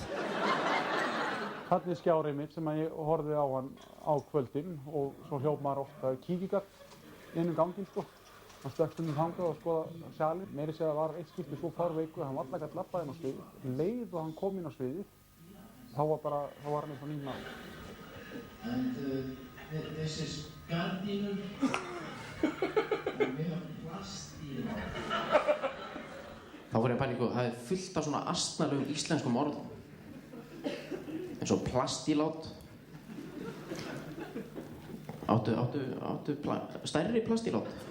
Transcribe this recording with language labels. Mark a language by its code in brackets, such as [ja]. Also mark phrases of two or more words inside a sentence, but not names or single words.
[is] Þarna er skjárið mitt sem ég horfði á hann á kvöldin og svo hljóp maður ofta kíkigatt inn ganginn, sko. Hann stökk stundum þangað og skoða salinn. Meira segja var eitt skipti svo fárveikur að hann varla gat labbað inn á sviðið. Leið og hann kom inn á sviðið, þá var hann eins og nýr maður. [en] And this is [is] gardínum og við höfum plast í það. Þá var ég að pæla það fullt af svona astnalegum íslenskum orðum. Eins og plastílát. Áttu stærri plastílát?